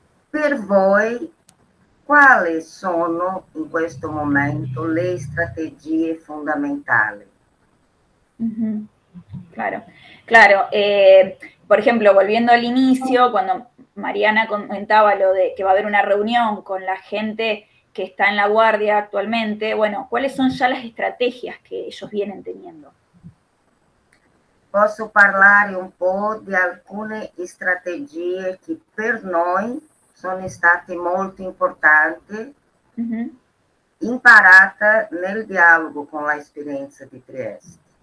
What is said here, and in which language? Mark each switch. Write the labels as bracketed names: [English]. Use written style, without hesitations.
[Italian] Per voi, quali sono in questo momento le strategie fondamentali? [Spanish] Claro, claro. Por ejemplo, volviendo al inicio, cuando Mariana comentaba lo de que va a haber una reunión con la gente que está en la guardia actualmente, bueno, ¿cuáles son ya las estrategias que ellos vienen teniendo? [Italian] Posso parlare un po' di alcune strategie che per noi sono stati molto importanti, imparata nel dialogo con l'esperienza di Trieste.